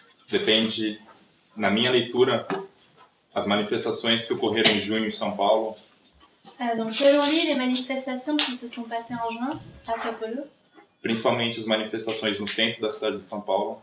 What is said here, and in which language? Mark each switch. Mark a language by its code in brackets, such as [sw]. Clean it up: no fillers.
[pt] Depende, na minha leitura, as manifestações que ocorreram em junho em São Paulo, [fr] Donc, selon lui, les manifestations qui se sont passées en juin à São Paulo, [pt] principalmente as manifestações no centro da cidade de São Paulo,